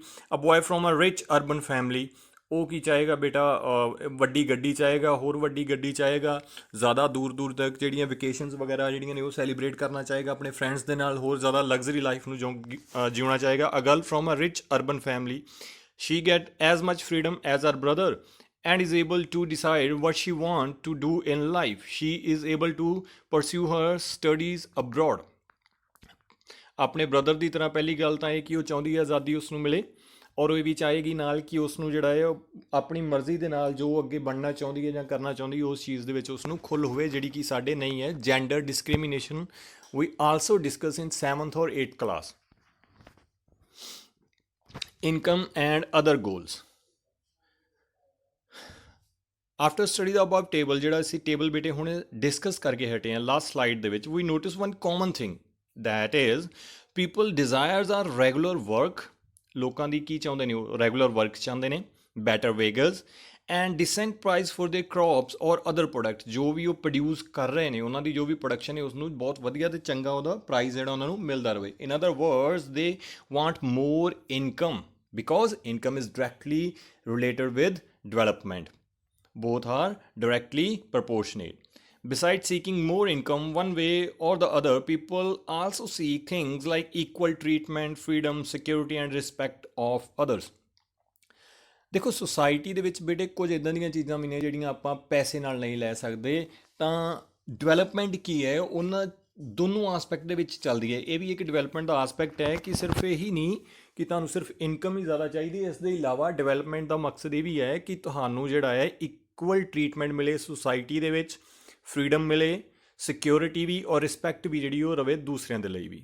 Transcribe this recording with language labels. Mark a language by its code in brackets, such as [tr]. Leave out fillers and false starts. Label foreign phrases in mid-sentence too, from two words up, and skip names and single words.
[en] a boy from a rich urban family, [pa] ਉਹ ਕੀ ਚਾਹੇਗਾ ਬੇਟਾ? ਵੱਡੀ ਗੱਡੀ ਚਾਹੇਗਾ, ਹੋਰ ਵੱਡੀ ਗੱਡੀ ਚਾਹੇਗਾ, ਜ਼ਿਆਦਾ ਦੂਰ ਦੂਰ ਤੱਕ ਜਿਹੜੀਆਂ ਵਕੇਸ਼ਨਸ ਵਗੈਰਾ ਜਿਹੜੀਆਂ ਨੇ ਉਹ ਸੈਲੀਬ੍ਰੇਟ ਕਰਨਾ ਚਾਹੇਗਾ ਆਪਣੇ ਫਰੈਂਡਸ ਦੇ ਨਾਲ, ਹੋਰ ਜ਼ਿਆਦਾ [en] luxury life [pa] ਨੂੰ ਜਿਉਣਾ ਚਾਹੇਗਾ। [en] a girl from a rich urban family, she get as much freedom as her brother and is able to decide what she want to do in life. She is able to pursue her studies abroad. [pa] ਆਪਣੇ ਬ੍ਰਦਰ ਦੀ ਤਰ੍ਹਾਂ ਪਹਿਲੀ ਗੱਲ ਤਾਂ ਇਹ ਕਿ ਉਹ ਚਾਹੁੰਦੀ ਹੈ ਆਜ਼ਾਦੀ ਉਸ ਨੂੰ ਮਿਲੇ, ਔਰ ਉਹ ਵੀ ਚਾਹੇਗੀ ਨਾਲ ਕਿ ਉਸ ਨੂੰ ਜਿਹੜਾ ਹੈ ਉਹ ਆਪਣੀ ਮਰਜ਼ੀ ਦੇ ਨਾਲ ਜੋ ਅੱਗੇ ਬਣਨਾ ਚਾਹੁੰਦੀ ਹੈ ਜਾਂ ਕਰਨਾ ਚਾਹੁੰਦੀ ਹੈ ਉਸ ਚੀਜ਼ ਦੇ ਵਿੱਚ ਉਸ ਨੂੰ ਖੁੱਲ੍ਹ ਹੋਵੇ, ਜਿਹੜੀ ਕਿ ਸਾਡੇ ਨਹੀਂ ਹੈ। [en] gender discrimination ਵੀ also discuss in 7th or 8th class. Income and other goals. After study the above table, [pa] ਜਿਹੜਾ ਅਸੀਂ ਟੇਬਲ ਬੇਟੇ ਹੁਣ ਡਿਸਕਸ ਕਰਕੇ ਹਟੇ ਹਾਂ [en] last slide [pa] ਦੇ ਵਿੱਚ, [en] we notice one common thing, that is people desires are regular work. [pa] ਲੋਕਾਂ ਦੀ ਕੀ ਚਾਹੁੰਦੇ ਨੇ? ਉਹ [en] regular work [pa] ਚਾਹੁੰਦੇ ਨੇ, [en] better wages and decent price for their crops ਔਰ other product. [pa] ਜੋ ਵੀ ਉਹ ਪ੍ਰੋਡਿਊਸ ਕਰ ਰਹੇ ਨੇ, ਉਹਨਾਂ ਦੀ ਜੋ ਵੀ ਪ੍ਰੋਡਕਸ਼ਨ ਹੈ ਉਸ ਨੂੰ ਬਹੁਤ ਵਧੀਆ ਅਤੇ ਚੰਗਾ ਉਹਦਾ ਪ੍ਰਾਈਸ ਜਿਹੜਾ ਉਹਨਾਂ ਨੂੰ ਮਿਲਦਾ ਰਹੇ। [en] in other words they want more income because income is directly related with development. Both are directly proportionate. Besides seeking more income one way or the other, people also seek things like equal treatment, freedom, security and respect of others. [pa] ਦੇਖੋ ਸੁਸਾਇਟੀ ਦੇ ਵਿੱਚ ਬੇਟੇ ਕੁਝ ਇਦਾਂ ਦੀਆਂ ਚੀਜ਼ਾਂ ਵੀ ਨੇ ਜਿਹੜੀਆਂ ਆਪਾਂ ਪੈਸੇ ਨਾਲ ਨਹੀਂ ਲੈ ਸਕਦੇ। ਤਾਂ ਡਿਵੈਲਪਮੈਂਟ ਕੀ ਹੈ, ਉਹਨਾਂ ਦੋਨੋਂ ਆਸਪੈਕਟ ਦੇ ਵਿੱਚ ਚੱਲਦੀ ਹੈ। ਇਹ ਵੀ ਇੱਕ ਡਿਵੈਲਪਮੈਂਟ ਦਾ ਆਸਪੈਕਟ ਹੈ ਕਿ ਸਿਰਫ ਇਹੀ ਨਹੀਂ ਕਿ ਤੁਹਾਨੂੰ ਸਿਰਫ ਇਨਕਮ ਹੀ ਜ਼ਿਆਦਾ ਚਾਹੀਦੀ ਹੈ। ਇਸ ਦੇ ਇਲਾਵਾ ਡਿਵੈਲਪਮੈਂਟ ਦਾ ਮਕਸਦ ਇਹ ਵੀ ਹੈ ਕਿ ਤੁਹਾਨੂੰ ਜਿਹੜਾ ਹੈ [en] equal treatment [pa] ਮਿਲੇ ਸੁਸਾਇਟੀ ਦੇ ਵਿੱਚ, ਫਰੀडम ਮਿਲੇ, ਸਿਕਿਉਰਿਟੀ ਵੀ ਔਰ ਰਿਸਪੈਕਟ ਵੀ ਜਿਹੜੀ ਉਹ ਰਵੇ ਦੂਸਰਿਆਂ ਦੇ ਲਈ ਵੀ।